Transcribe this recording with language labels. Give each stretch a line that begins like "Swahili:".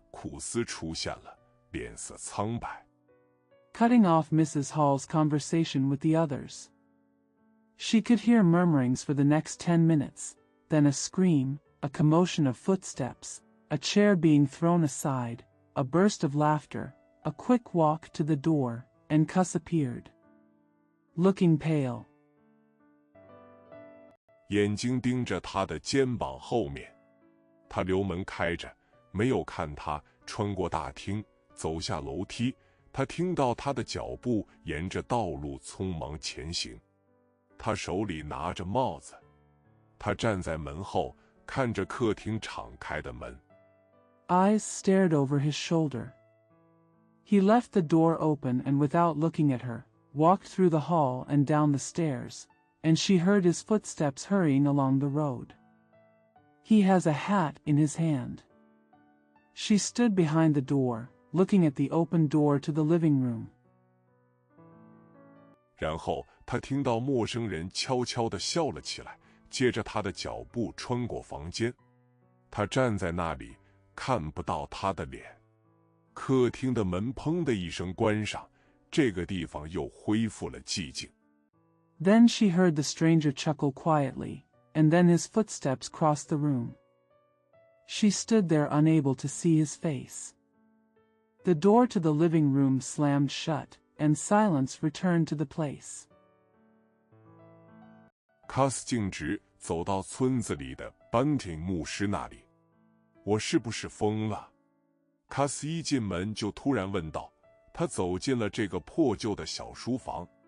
Chinese: 库斯出现了，脸色苍白。
English: Cutting off Mrs. Hall's conversation with the others. She could hear murmurings for the next 10 minutes, then a scream, a commotion of footsteps, a chair being thrown aside, a burst of laughter, a quick walk to the door, and Cuss appeared. Looking pale.
Chinese: 眼睛盯着他的肩膀后面。他留门开着，没有看他穿过大厅，走下楼梯。他听到他的脚步沿着道路匆忙前行。他手里拿着帽子。他站在门后，看着客厅敞开的门。
English: Eyes stared over his shoulder. He left the door open and without looking at her, walked through the hall and down the stairs, and she heard his footsteps hurrying along the road. He has a hat in his hand. She stood behind the door, looking at the open door to the living room.
Chinese: 然后他听到陌生人悄悄地笑了起来，接着他的脚步穿过房间。他站在那里，看不到他的脸。客厅的门砰的一声关上，这个地方又恢复了寂静。
English: Then she heard the stranger chuckle quietly, and then his footsteps crossed the room. She stood there unable to see his face. The door to the living room slammed shut, and silence returned to the place.
Chinese: 卡斯径直走到村子里的班廷牧师那里。我是不是疯了？卡斯一进门就突然问道。他走进了这个破旧的小书房。